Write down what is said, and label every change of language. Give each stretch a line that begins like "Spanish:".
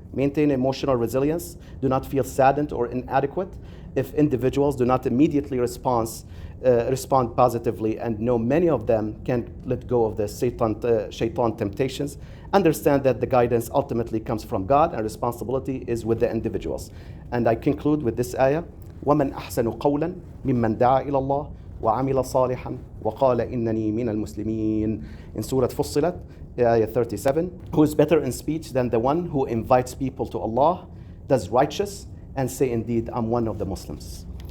English: Maintain emotional resilience. Do not feel saddened or inadequate if individuals do not immediately respond positively, and know many of them can't let go of the shaitan temptations. Understand that the guidance ultimately comes from God and responsibility is with the individuals. And I conclude with this ayah,
Arabic: وَمَنْ أَحْسَنُ قَوْلًا مِمَّنْ دَعَا إِلَى اللَّهِ وَعَمِلَ صَالِحًا وَقَالَ إِنَّنِي مِنَ الْمُسْلِمِينَ.
English: In Surah Fussilat, ayah 37, who is better in speech than the one who invites people to Allah, does righteous, and say, indeed, I'm one of the Muslims.